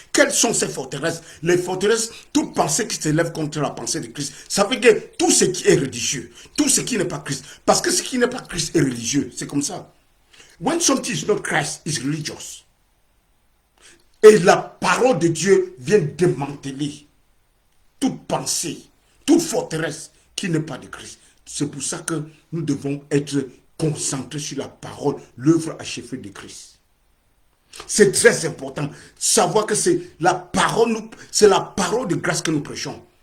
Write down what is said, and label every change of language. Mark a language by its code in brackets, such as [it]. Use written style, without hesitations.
[fr] Quelles sont ces forteresses? Les forteresses, toute pensée qui s'élève contre la pensée de Christ. Ça veut dire tout ce qui est religieux, tout ce qui n'est pas Christ. Parce que ce qui n'est pas Christ est religieux. C'est comme ça. [en] When something is not Christ, is religious. [fr] Et la parole de Dieu vient démanteler toute pensée, toute forteresse qui n'est pas de Christ. C'est pour ça que nous devons être concentrés sur la parole, l'œuvre achevée de Christ. C'est très important. Savoir que c'est la parole de grâce que nous prêchons.